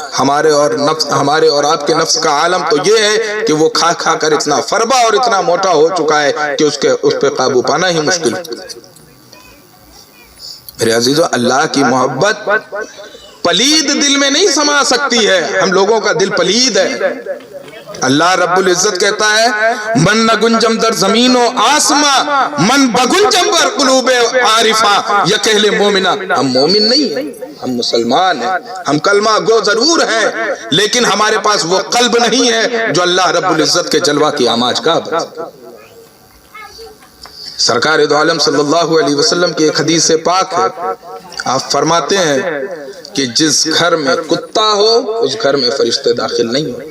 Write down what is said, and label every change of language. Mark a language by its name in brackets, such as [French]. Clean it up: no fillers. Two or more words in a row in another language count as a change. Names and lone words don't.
[Urdu] ہمارے اور آپ کے نفس کا عالم تو یہ ہے کہ وہ کھا کھا کر اتنا فربا اور اتنا موٹا ہو چکا ہے کہ اس پہ قابو پانا ہی مشکل ہے۔ میرے عزیزوں اللہ کی محبت پلید دل میں نہیں سما سکتی ہے، ہم لوگوں کا دل پلید ہے۔ اللہ رب العزت کہتا ہے [Persian] من نگنجم در زمین و آسمان من بگنجم بر قلوب عارفہ یا کہلے مومنہ. [Urdu] ہم مومن نہیں ہیں، ہم مسلمان ہیں، ہم کلمہ گو ضرور ہیں، لیکن ہمارے پاس وہ قلب نہیں ہے جو اللہ رب العزت کے جلوہ کی آماج کا بن. سرکار دو عالم [Arabic] صلی اللہ علیہ وسلم [Urdu] کی ایک حدیث پاک ہے، آپ فرماتے ہیں کہ جس گھر میں کتا ہو اس گھر میں فرشتے داخل نہیں ہوتے.